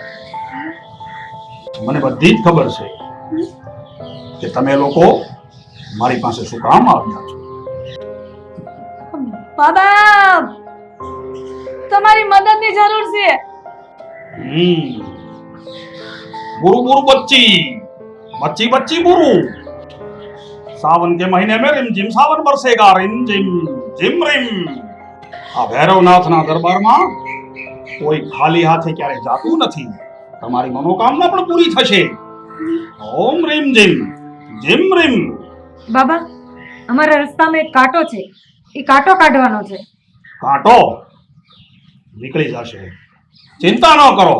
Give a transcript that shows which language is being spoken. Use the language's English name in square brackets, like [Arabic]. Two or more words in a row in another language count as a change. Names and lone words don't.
[Gujarati] મને બધી જ ખબર છે કે તમે લોકો મારી પાસે શું કામ આવ્યા છો. બાબા, તમારી મદદની જરૂર છે. बुरु बुरु बच्ची बच्ची बच्ची बुरु. [Hindi] सावन के महीने में रिम झिम सावन बरसेगा, रिम झिम रिम. [Gujarati] આ ભૈરવનાથના દરબારમાં કોઈ ખાલી હાથે ક્યારે જાતું નથી. તમારી મનોકામના પણ પૂરી થશે. ઓમ રીમ જીમ જીમ રીમ. બાબા અમારા રસ્તામાં એક કાંટો છે, એ કાંટો કાઢવાનો છે. કાંટો નીકળી જશે, ચિંતા ન કરો.